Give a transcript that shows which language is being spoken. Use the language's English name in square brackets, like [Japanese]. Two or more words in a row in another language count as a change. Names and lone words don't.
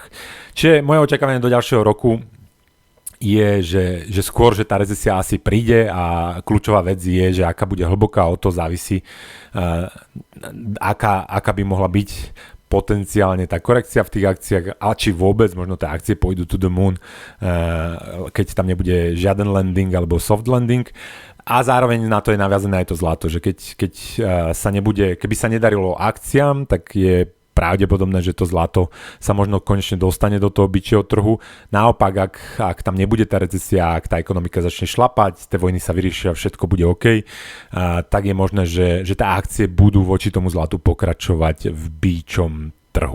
[Slovak] Čiže moje očakávanie do ďalšieho roku je, že skôr, že tá recesia asi príde, a kľúčová vec je, že aká bude hlboká, od toho závisí, aká by mohla byť potenciálne tá korekcia v tých akciách, a či vôbec možno tie akcie pôjdu [English] to the moon, [Slovak] keď tam nebude žiaden landing alebo [English] soft landing. [Slovak] A zároveň na to je naviazané aj to zlato, že keby sa nedarilo akciám, tak je pravdepodobné, že to zlato sa možno konečne dostane do toho bičieho trhu. Naopak, ak tam nebude tá recesia, ak tá ekonomika začne šlapať, tie vojny sa vyriešia, všetko bude OK, tak je možné, že tá akcie budú voči tomu zlatu pokračovať v bičom trhu.